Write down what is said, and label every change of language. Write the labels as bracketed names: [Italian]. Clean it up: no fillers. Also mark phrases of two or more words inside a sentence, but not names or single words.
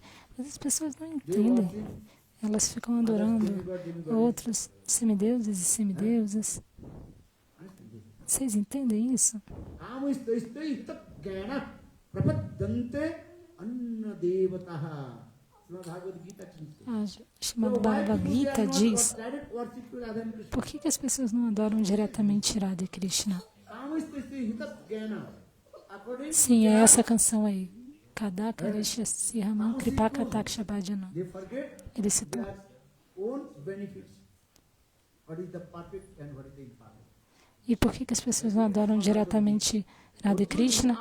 [Portuguese] Mas as pessoas não entendem. Elas ficam adorando outros semideuses e semideusas. Vocês entendem isso? [Sanskrit] prapaddante anna devataha. [English] Bhagavad Gita teaches. [Portuguese] A Srimad Bhagavad Gita diz: por que as pessoas não adoram diretamente Radha e Krishna? Sim, é essa canção aí. [Sanskrit] Kadakarisha Sihamam Kripakataksha Bhajana. [Portuguese] Ele citou. E por que as pessoas não adoram diretamente Radha e Krishna?